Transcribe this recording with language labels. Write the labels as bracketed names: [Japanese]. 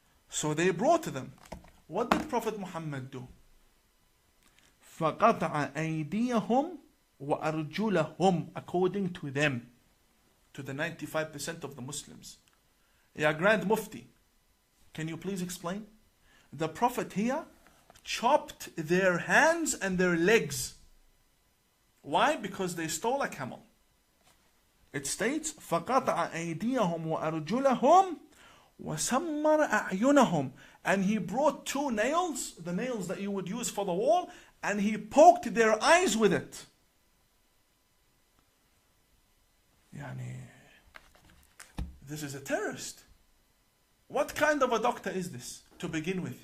[English] So they brought them. What did Prophet Muhammad do? [Arabic] فقطع أيديهم وأرجلهم, [English] according to them, to the 95% of the Muslims. Ya Grand Mufti, can you please explain? The Prophet here chopped their hands and their legs. Why? Because they stole a camel. It states, [Arabic] فَقَطَعَ أَيْدِيَهُمْ وَأَرْجُلَهُمْ وَسَمَّرَ أَعْيُنَهُم. [English] And he brought two nails, the nails that you would use for the wall, and he poked their eyes with it. This is a terrorist. What kind of a doctor is this to begin with?